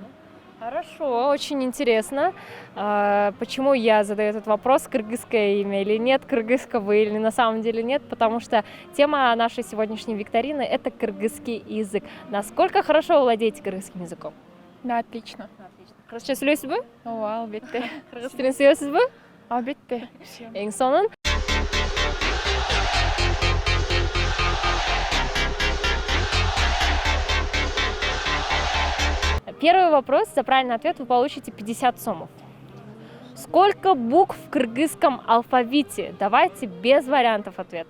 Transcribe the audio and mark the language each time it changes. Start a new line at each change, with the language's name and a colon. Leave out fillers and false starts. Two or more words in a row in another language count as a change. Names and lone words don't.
Russian: Хорошо, очень интересно. Почему я задаю этот вопрос, кыргызское имя или нет, кыргызского или на самом деле нет, потому что тема нашей сегодняшней викторины – это кыргызский язык. Насколько хорошо вы владеете кыргызским языком? Да, отлично.
Kyrgyz: Кыргызча сүйлөйсүзбү? Ооба, албетте. Кыргыз тилин сүйөсүзбү? Албетте. Эң сонун.
Russian: Первый вопрос. За правильный ответ вы получите 50 сомов. Сколько букв в кыргызском алфавите? Давайте без вариантов ответа.